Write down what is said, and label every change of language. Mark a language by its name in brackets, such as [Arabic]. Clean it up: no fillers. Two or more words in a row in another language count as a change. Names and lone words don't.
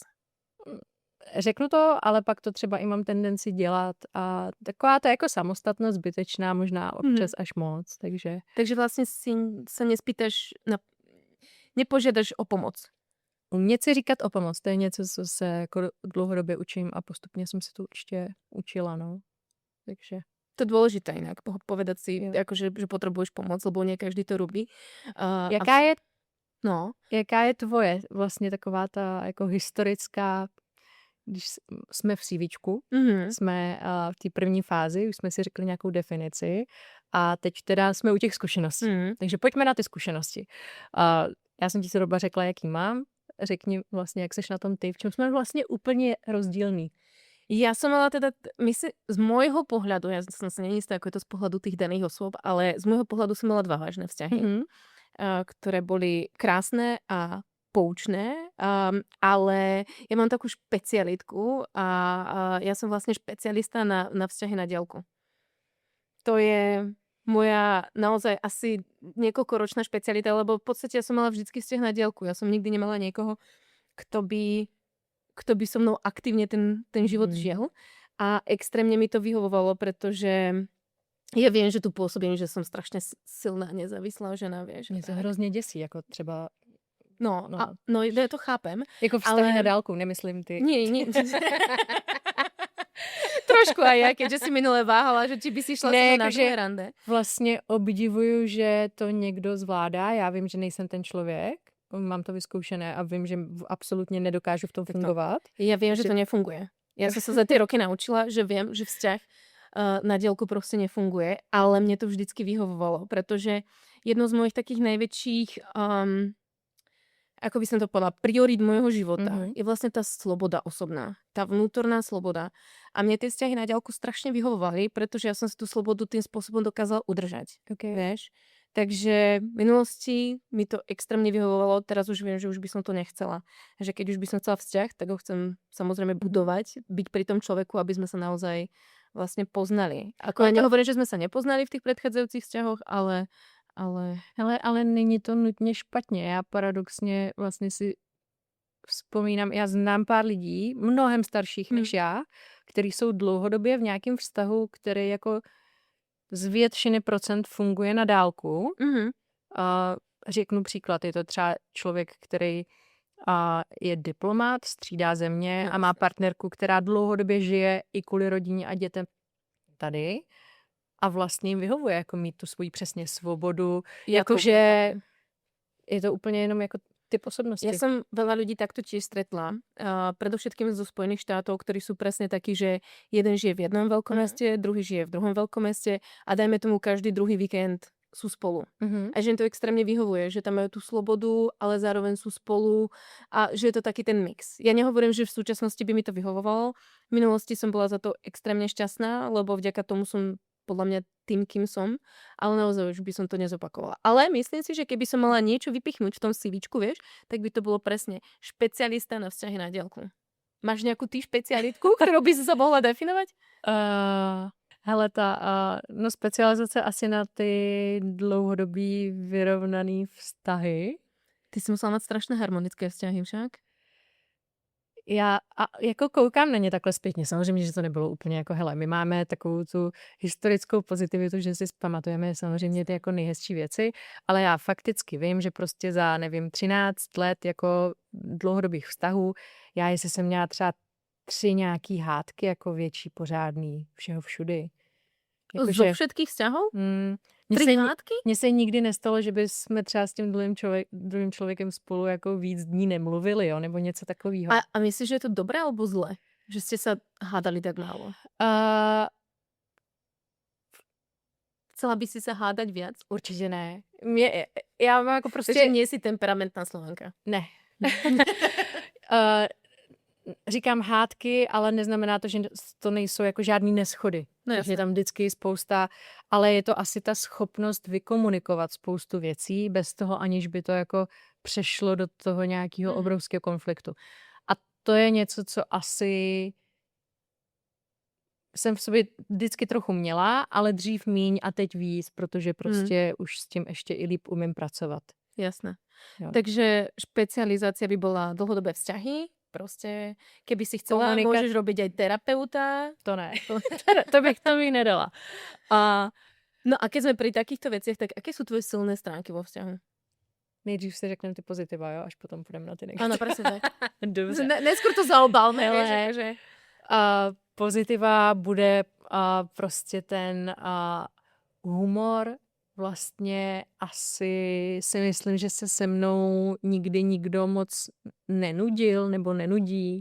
[Czech] Řeknu to, ale pak to třeba i mám tendenci dělat a taková ta jako samostatnost zbytečná, možná občas až moc, takže... [Slovak] Takže vlastně si se nespýtaš, nepožiadaš o pomoc. [Czech] Umět si říkat o pomoc, to je něco, co se jako dlouhodobě učím a postupně jsem se to určitě učila, no. Takže... [Slovak] To je dôležité inak, povedať si, akože, že potrebuješ pomoc, lebo nie každý to robí. [Czech] Jaká je tvoje vlastně taková ta jako historická, když jsme v CVčku, jsme v té první fázi, už jsme si řekli nějakou definici a teď teda jsme u těch zkušeností. Takže pojďme na ty zkušenosti. Já jsem ti zhruba řekla, jaký mám. Řekni vlastně, jak seš na tom ty, v čem jsme vlastně úplně rozdílní. [Slovak] Ja som mala teda, z môjho pohľadu, ja som sa neistá, ako je to z pohľadu tých daných osôb, ale z môjho pohľadu som mala 2 vážne vzťahy, ktoré boli krásne a poučné, ale ja mám takú špecialitku a ja som vlastne špecialista na vzťahy na diaľku. To je moja naozaj asi niekoľkoročná špecialita, lebo v podstate ja som mala vždycky vzťah na diaľku. Ja som nikdy nemala niekoho, kto by so mnou aktívne ten život žil. A extrémne mi to vyhovovalo, pretože ja viem, že tu pôsobím, že som strašne silná, nezávislá žena, vieš. [Czech] Mě to hrozně děsí, jako třeba No. [Slovak] Ja to chápem. [Czech] Jako vztahy Ale- na dálku, nemyslím ty. [Slovak] Nie. Trošku aj ja, keďže si minule váhala, že či by si šla [Czech] Ne, [Slovak] so mnou na [Czech] jakože- [Slovak] druhé rande. [Czech] Vlastně obdivuju, že to někdo zvládá. Já vím, že nejsem ten člověk, mám to vyzkoušené a vím, že absolutně nedokážu v tom Tak to- fungovat. [Slovak] Ja viem, že to nefunguje. Ja som sa za tie roky naučila, že viem, že vzťah na diaľku proste nefunguje, ale mne to vždycky vyhovovalo, pretože jedno z mojich takých najväčších, ako by som to povedala, priorít môjho života je vlastne tá sloboda osobná, tá vnútorná sloboda. A mne tie vzťahy na diaľku strašne vyhovovali, pretože ja som si tú slobodu tým spôsobom dokázala udržať. Okay. Vieš? Takže v minulosti mi to extrémne vyhovovalo, teraz už viem, že už by som to nechcela. Že keď už by som chcela vzťah, tak ho chcem samozrejme budovať, byť pri tom človeku, aby sme sa naozaj vlastne poznali. Ako ja nehovorím, že sme sa nepoznali v tých predchádzajúcich vzťahoch, ale [Czech] Ale není to nutně špatně. Já paradoxně vlastně si vzpomínám, já znám pár lidí, mnohem starších než já, kteří jsou dlouhodobě v nějakém vztahu, který jako z většiny procent funguje na dálku. A řeknu příklad, je to třeba člověk, který je diplomat, střídá země a má partnerku, která dlouhodobě žije i kvůli rodině a dětem tady. A vlastně jim vyhovuje jako mít tu svoji přesně svobodu. Jakože je to úplně jenom jako typ osobnosti. [Slovak] Ja som veľa ľudí takto tiež stretla. Predovšetkým zo Spojených štátov, ktorí sú presne takí, že jeden žije v jednom veľkom meste, druhý žije v druhom veľkom meste a dajme tomu každý druhý víkend sú spolu. A že im to extrémne vyhovuje, že tam majú tú slobodu, ale zároveň sú spolu a že je to taký ten mix. Ja nehovorím, že v súčasnosti by mi to vyhovovalo. V minulosti som bola za to extrémne šťastná, lebo vďaka tomu som podľa mňa tým, kým som, ale naozaj už by som to nezopakovala. Ale myslím si, že keby som mala niečo vypichnúť v tom CVčku, vieš, tak by to bolo presne špecialista na vzťahy na diaľku. Máš nejakú ty špecialitku, ktorú by si sa mohla definovať? [Czech] Hele, no specializace asi na ty dlouhodobý vyrovnaný vztahy. [Slovak] Ty si musela mať strašné harmonické vzťahy však. [Czech] Já jako koukám na ně takhle zpětně. Samozřejmě, že to nebylo úplně jako, hele, my máme takovou tu historickou pozitivitu, že si pamatujeme samozřejmě ty jako nejhezčí věci, ale já fakticky vím, že prostě za, nevím, 13 let jako dlouhodobých vztahů, já jestli jsem měla třeba 3 nějaký hádky jako větší, pořádný, všeho všudy. [Slovak] Zo všetkých vzťahov? 3 hádky? [Czech] Mně se nikdy nestalo, že bychom třeba s tím druhým člověkem spolu jako víc dní nemluvili, jo, nebo něco takového. [Slovak] A myslíš, že je to dobré alebo zlé? Že ste sa hádali tak málo? Chcela by si sa hádať viac? [Czech] Určitě ne. Já mám jako prostě... [Slovak] Takže nie si temperamentná Slovenka. [Czech] Ne. Říkám hádky, ale neznamená to, že to nejsou jako žádný neschody. No je tam vždycky spousta, ale je to asi ta schopnost vykomunikovat spoustu věcí bez toho, aniž by to jako přešlo do toho nějakého obrovského konfliktu. A to je něco, co asi jsem v sobě vždycky trochu měla, ale dřív míň a teď víc, protože prostě už s tím ještě i líp umím pracovat. [Slovak] Jasné. [Czech] Jo. [Slovak] Takže špecializácia by bola dlhodobé vzťahy. Proste, keby si chcela, môžeš robiť aj terapeuta. [Czech] To ne. to bych nedala. [Slovak] No a keď sme pri takýchto veciach, tak aké sú tvoje silné stránky vo vzťahu? [Czech] Nejdřív si řekneme ty pozitiva, jo, až potom půjdeme na ty negativní. [Slovak] Áno, presne tak. [Czech] Dobře. [Slovak] Neskôr to zaobalme. [Czech] Že pozitiva bude prostě ten humor. Vlastně asi si myslím, že se mnou nikdy nikdo moc nenudil nebo nenudí.